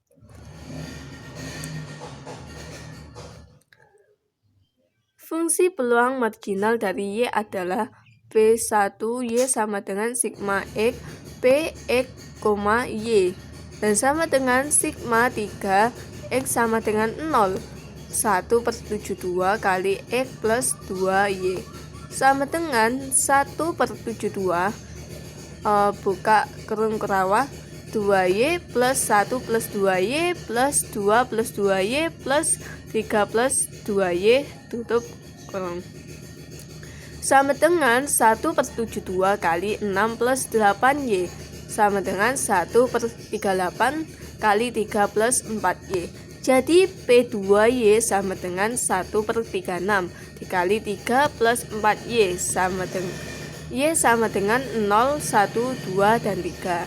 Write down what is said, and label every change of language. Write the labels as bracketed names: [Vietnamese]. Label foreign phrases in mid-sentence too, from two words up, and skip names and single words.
[Indonesian] Fungsi peluang marginal dari Y adalah P1Y sama dengan sigma X P X, Y dan sama dengan sigma 3 X sama dengan 0 1/72 kali X plus 2Y sama dengan 1/72 buka kurung kurawa 2Y plus 1 plus 2Y plus 2 plus 2Y plus 3 plus 2Y tutup kurung sama dengan 1/72 kali 6 plus 8Y sama dengan 1/38 kali 3 plus 4Y. Jadi P2Y sama dengan 1/36 dikali 3 plus 4Y sama dengan Y sama dengan 0, 1, 2, dan 3.